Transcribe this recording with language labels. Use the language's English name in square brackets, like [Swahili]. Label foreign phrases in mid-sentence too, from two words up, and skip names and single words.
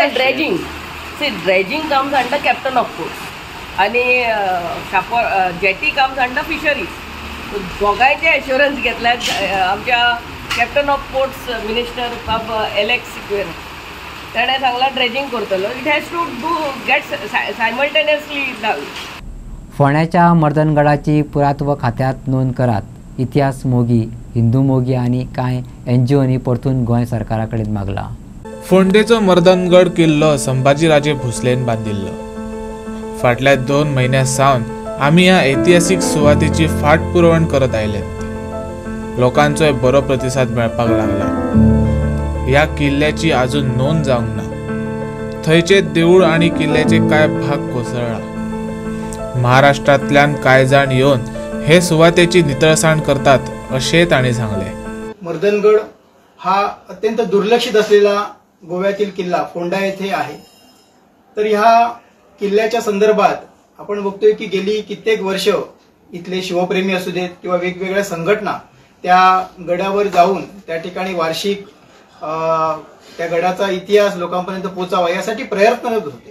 [English] dredging comes under Captain of Ports आनी jetty comes under fisheries. [Konkani] दोगांयचे एश्युरन्स घेतल्यात आमच्या [English] Captain of Ports Minister of [Konkani] एलेक्स सिक्वेर. ताणें सांगलां ड्रेजिंग करतलो. [English] it has to do get simultaneously done. [Konkani] फोंड्याच्या मर्दनगडाची पुरातत्व खात्यात नोंद करात. इतिहास मोगी, हिंदू मोगी आनी कांय NGOनी परतून गोंय सरकारा कडेन मागला. फोंडेचो मर्दनगड किल्लो संभाजीराजे भोसलेन बांदिल्लो. फाटल्या 2 म्हयन्यां सावन आमी ह्या ऐतिहासीक सुवातेची फाट पुरवण करत आयल्यात. लोकांचोय बरो प्रतिसाद मेळपाक लागला. ह्या किल्ल्याची आजून नोंद जावंक ना. थंयचे देऊळ आनी किल्ल्याचे कांय भाग कोसळ्ळा. महाराष्ट्रांतल्यान कांय जाण येवन हे सुवातेची नितळसाण करतात अशें तांणी सांगले. [Marathi] मर्दनगड हा अत्यंत दुर्लक्षित असलेला गोव्यातील किल्ला फोंडा येथे आहे. तर ह्या किल्ल्याच्या संदर्भात आपण बघतोय की गेली कित्येक वर्ष इथले शिवप्रेमी असू देत किंवा वेगवेगळ्या संघटना त्या गडावर जाऊन त्या ठिकाणी वार्षिक त्या गडाचा इतिहास लोकांपर्यंत पोहोचावा यासाठी प्रयत्नरत होते.